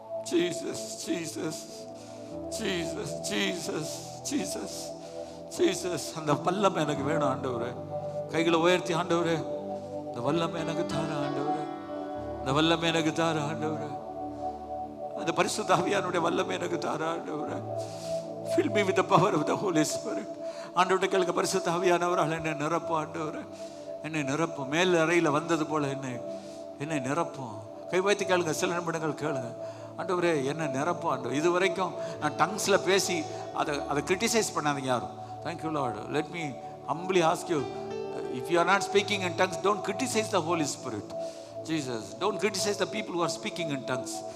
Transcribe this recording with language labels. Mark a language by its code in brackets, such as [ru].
[en] Jesus Jesus Jesus Jesus Jesus Jesus. [ta] அந்த வல்லமை எனக்கு வேணும் ஆண்டவரே. கைகளை உயர்த்தி ஆண்டவரே இந்த வல்லமை எனக்கு தார ஆண்டவரே, இந்த வல்லமை எனக்கு தார ஆண்டவரே, அந்த பரிசுத்த ஆவியானுடைய வல்லமை எனக்கு தார ஆண்டவரே. [en] Fill me with the power of the Holy Spirit. [ta] ஆண்டவரே கேளுங்க, பரிசுத்த ஆவியானவரால் என்னை நிரப்பும் ஆண்டவரே, என்னை நிரப்பும். மேல் அறையில் வந்தது போல என்னை நிரப்பும். கை வைத்து கேளுங்க, சில நிமிடங்கள் கேளுங்க. ஆண்டவரே என்னை நிரப்பும் ஆண்டவர். இது வரைக்கும் நான் டங்ஸில் பேசி அதை கிரிட்டிசைஸ் பண்ணாதீங்க யாரும். [en] Thank you Lord. Let me humbly ask you, if you are not speaking in tongues, don't criticize the Holy Spirit. Jesus, don't criticize the people who are speaking in tongues.